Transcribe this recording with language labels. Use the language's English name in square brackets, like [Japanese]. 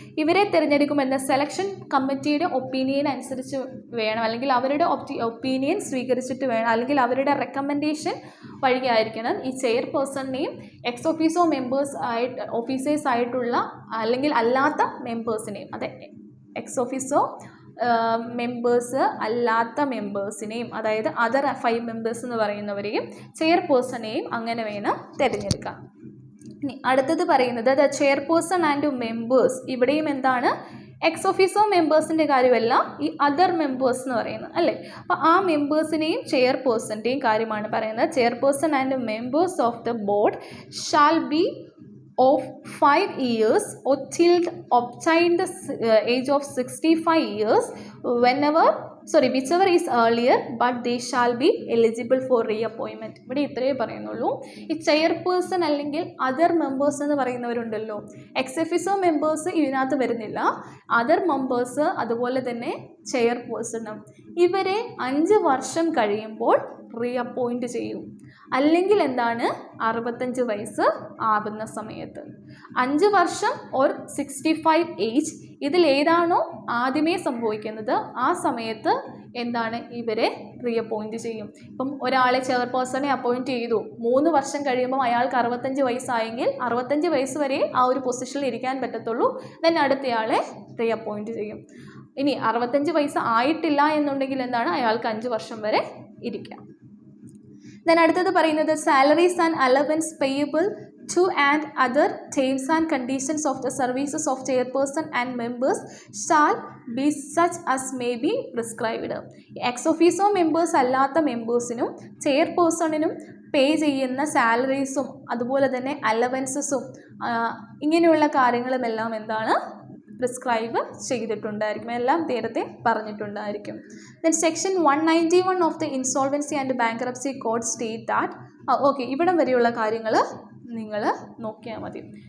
[Malayalam] ഇവരെ തിരഞ്ഞെടുക്കുമെന്ന സെലക്ഷൻ കമ്മിറ്റിയുടെ ഒപ്പീനിയൻ അനുസരിച്ച് വേണം, അല്ലെങ്കിൽ അവരുടെ ഒപ്പീനിയൻ സ്വീകരിച്ചിട്ട് വേണം, അല്ലെങ്കിൽ അവരുടെ റെക്കമെൻഡേഷൻ വഴിയായിരിക്കണം ഈ ചെയർപേഴ്സണിനെയും എക്സ് ഓഫീസോ ഓഫീസേഴ്സ് ആയിട്ടുള്ള അല്ലെങ്കിൽ അല്ലാത്ത മെമ്പേഴ്സിനെയും, അതെ എക്സ് ഓഫീസോ മെമ്പേഴ്സ് അല്ലാത്ത മെമ്പേഴ്സിനെയും, അതായത് അതർ 5 മെമ്പേഴ്സ് എന്ന് പറയുന്നവരെയും ചെയർപേഴ്സണെയും അങ്ങനെ വേണം തിരഞ്ഞെടുക്കാം. ഇനി അടുത്തത് പറയുന്നത് ദ ചെയർപേഴ്സൺ ആൻഡ് മെമ്പേഴ്സ്. ഇവിടെയും എന്താണ് എക്സ് ഓഫീസോ മെമ്പേഴ്സിൻ്റെ കാര്യമല്ല, ഈ അതർ മെമ്പേഴ്സ് എന്ന് പറയുന്നത് അല്ലേ. അപ്പോൾ ആ മെമ്പേഴ്സിനെയും ചെയർപേഴ്സൻ്റെയും കാര്യമാണ് പറയുന്നത്. [English] Chairperson and members of the board shall be of 5 years or till obtain the age of 65 years whichever is earlier, but they shall be eligible for reappointment. [Malayalam] ഇവിടെ ഇത്രയേ പറയുന്നുള്ളൂ. ഈ ചെയർപേഴ്സൺ അല്ലെങ്കിൽ അതർ മെമ്പേഴ്സ് എന്ന് പറയുന്നവരുണ്ടല്ലോ, എക്സ് ഓഫീസോ മെമ്പേഴ്സ് ഇതിനകത്ത് വരുന്നില്ല, other members അതുപോലെ തന്നെ ചെയർപേഴ്സണും ഇവരെ 5 വർഷം കഴിയുമ്പോൾ റീഅപ്പോയിൻറ്റ് ചെയ്യും. അല്ലെങ്കിൽ എന്താണ് 65 വയസ്സ് ആവുന്ന സമയത്ത് 5 വർഷം ഓർ 65 ഏജ് ഇതിലേതാണോ ആദ്യമേ സംഭവിക്കുന്നത് ആ സമയത്ത് എന്താണ് ഇവരെ റീഅപ്പോയിൻറ്റ് ചെയ്യും. ഇപ്പം ഒരാളെ ചെയർപേഴ്സണെ അപ്പോയിൻറ്റ് ചെയ്തു, 3 വർഷം കഴിയുമ്പോൾ അയാൾക്ക് 65 വയസ്സായെങ്കിൽ 65 വയസ്സ് വരെ ആ ഒരു പൊസിഷനിൽ ഇരിക്കാൻ പറ്റത്തുള്ളൂ. ദെൻ അടുത്തയാളെ റീഅപ്പോയിൻറ്റ് ചെയ്യും. ഇനി 65 വയസ്സ് ആയിട്ടില്ല എന്നുണ്ടെങ്കിൽ എന്താണ് അയാൾക്ക് 5 വർഷം വരെ ഇരിക്കാം. [English] Then അടുത്തത് പറയുന്നത് salaries and allowance payable to and other terms and conditions of the services of chairperson and members shall be such as may be prescribed. [Malayalam] X ഓഫീസോ members അല്ലാത്ത മെമ്പേഴ്സിനും ചെയർപേഴ്സണിനും പേ ചെയ്യുന്ന സാലറീസും അതുപോലെ തന്നെ അലവൻസസും ഇങ്ങനെയുള്ള കാര്യങ്ങളുമെല്ലാം എന്താണ് പ്രിസ്ക്രൈബ് ചെയ്തിട്ടുണ്ടായിരിക്കും, എല്ലാം നേരത്തെ പറഞ്ഞിട്ടുണ്ടായിരിക്കും. [English] then section 191 of the insolvency and bankruptcy code state that okay [Malayalam] ഇവിടം വരെയുള്ള കാര്യങ്ങൾ നിങ്ങൾ നോക്കിയാൽ മതി.